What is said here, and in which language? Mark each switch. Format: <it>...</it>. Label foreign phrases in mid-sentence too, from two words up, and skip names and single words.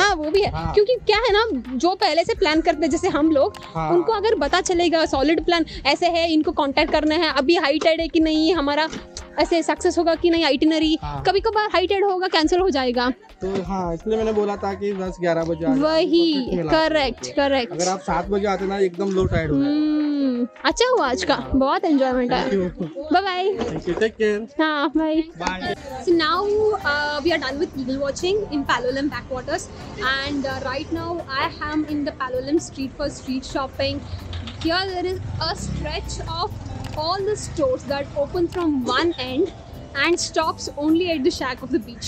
<hi>हाँ वो भी है क्योंकि क्या है ना जो पहले से प्लान करते हैं जैसे हम लोग उनको अगर पता चलेगा</hi> <en>solid plan</en> <hi>ऐसे है इनको कांटेक्ट करना है अभी हाइटेड है कि नहीं हमारा ऐसे सक्सेस होगा कि नहीं आइटिनरी कभी कभार हाइटेड होगा कैंसिल हो जाएगा तो हाँ इसलिए मैंने बोला था कि 10-11 बजे वही करेक्ट अगर आप 7 बजे आते ना एकदम</hi> <en>low tide</en> <hi>हो अच्छा हुआ आज का बहुत एंजॉयमेंट है</hi> <en>bye bye take care</en> <hi>हाँ बाय</hi> <en>बाय So now we are done with eagle watching in Palolem backwaters and right now I am in the Palolem street for street shopping. Here there is a stretch of all the stores that open from one end and stops only at the shack of the beach.</en>